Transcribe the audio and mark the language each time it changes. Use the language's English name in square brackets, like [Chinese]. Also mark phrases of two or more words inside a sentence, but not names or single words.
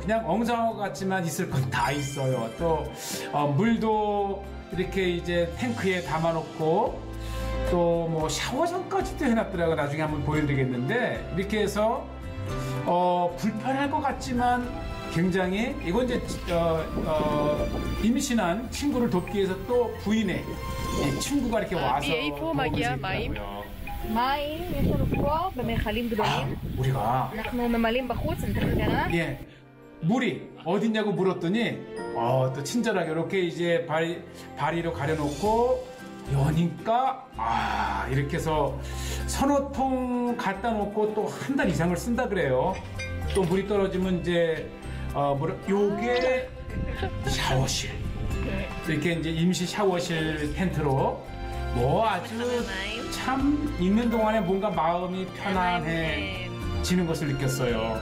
[Korean] 그냥 엉성한 것 같지만 있을 건 다 있어요. 또, 물도 이렇게 이제 탱크에 담아놓고, 또 뭐 샤워장까지도 해놨더라고요. 나중에 한번 보여드리겠는데 이렇게 해서 불편할 것 같지만 굉장히 이건 이제 임신한 친구를 돕기 위해서 또 부인의 이 친구가 이렇게 와서 [Hebrew] מאיפה מגיע מים? מים, יש לנו פה במכלים גדולים. [Korean] 우리가 [Hebrew] אנחנו ממלאים בחוץ, אני תכף אראה. [Korean] 예 물이 어딨냐고 물었더니 또 친절하게 이렇게 이제 바리로 가려놓고 여니까 이렇게 해서 서너 통 갖다 놓고 또 한 달 이상을 쓴다 그래요. 또 물이 떨어지면 이제 요게 샤워실 이렇게 이제 임시 샤워실 텐트로 뭐 아주 참 있는 동안에 뭔가 마음이 편안해지는 것을 느꼈어요.